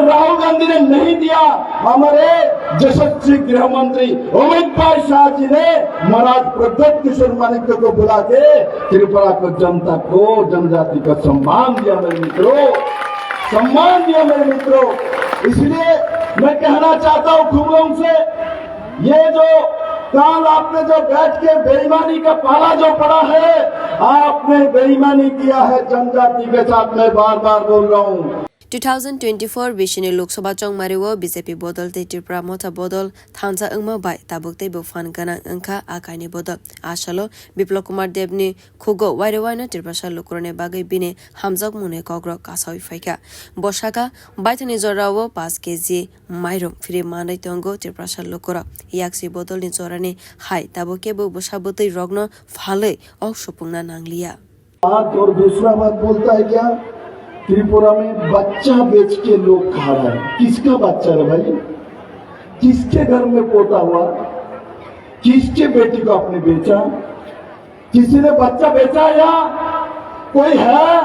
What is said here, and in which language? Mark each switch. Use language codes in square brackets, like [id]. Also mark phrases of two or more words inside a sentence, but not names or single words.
[hi] राहुल गांधी ने नहीं दिया हमारे यशस्वी गृह मंत्री अमित भाई शाह जी ने महाराज प्रद्युत किशोर मानिक को बुला के त्रिपुरा को जनता को जनजाति का सम्मान दिया मेरे मित्रों सम्मान दिया मेरे मित्रों इसलिए मैं कहना चाहता हूँ खूब लोगों से ये जो कल आपने जो बैठ के बेईमानी का पाला जो पड़ा है आपने बेईमानी किया है जनजाति के साथ मैं बार बार बोल रहा हूँ [trp] 2024 Bishini Lok Sabha Chong Mariwo BJP Bodol Te Tripura Mota Bodol Thansa Angma Bai Tabukte Bufan Ganang Angka Akaini Bodol Ashalo Biplop Kumar Deb ni Khugo Wairewaina Tripura Lukurone Bagai Bine Hamzok Mune Kogro Kasawi Faika Boshaka Baitani Zorawo 5 kg Mairum Firi Manai Tongo Tripura Lukura Yaksi Bodol ni Zorani Hai Tabuke Bu Bushabuti Rogno Phale Ok Shupungna Nanglia [hi] बात और दूसरा बात बोलता है क्या त्रिपुरा में बच्चा बेच के लोग खा रहे हैं किसका बच्चा है भाई किसके घर में पोता हुआ किसके बेटी को आपने बेचा किसी ने बच्चा बेचा या कोई है